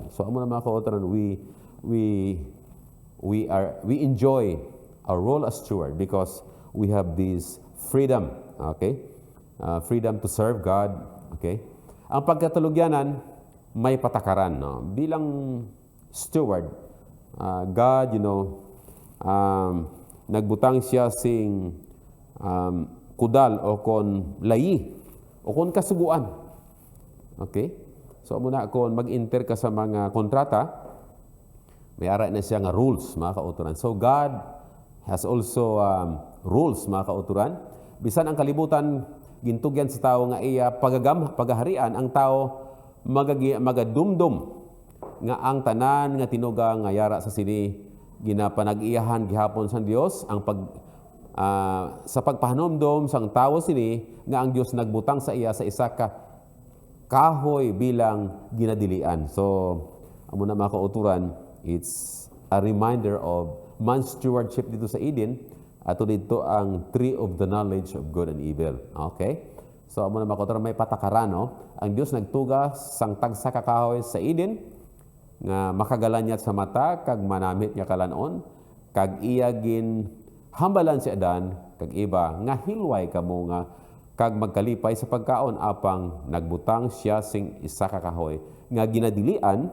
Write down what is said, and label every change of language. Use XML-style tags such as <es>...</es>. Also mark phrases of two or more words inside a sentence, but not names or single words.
<hil>So amo na mga kauturan,</hil> <en>we enjoy our role as steward because we have this freedom, okay? Freedom to serve God, okay?</en> <hil>Ang pagkatulugyanan may patakaran, no? Bilang steward, God, nagbutang siya sing kudal o kon layi o kon kasuguan.</hil> <en>Okay?</en> <hil>So muna kung mag-enter ka sa mga kontrata, may ara na siya nga rules, mga kauturan.</hil> <en>So God has also rules,</en> <hil>mga kauturan. Bisan ang kalibutan gintugyan sa tao nga iya pagaharian, ang tao magadumdum nga ang tanan nga tinuga nga yara sa sini ginapanag-iyahan gihapon sa Dios ang sa pagpahanomdom sang tawo sini nga ang Dios nagbutang sa iya sa isa ka kahoy bilang ginadilian. So amo na mga kauturan,</hil> <en>it's a reminder of man's stewardship</en> <tl>dito sa</tl> <en>Eden.</en> <hil>Ato dito ang</hil> <en>tree of the knowledge of good and evil. Okay?</en> <hil>So amo na mga kauturan, may patakaran, no? Ang Dios nagtuga sang tagsa ka kahoy sa Eden nga makagalanyat sa mata kag manamit nga kalanon, kag iya gin hambalan si Adan kag iba nga hilway kamo nga kag magkalipay sa pagkaon apang nagbutang siya sing isa ka kahoy nga ginadilian.</hil>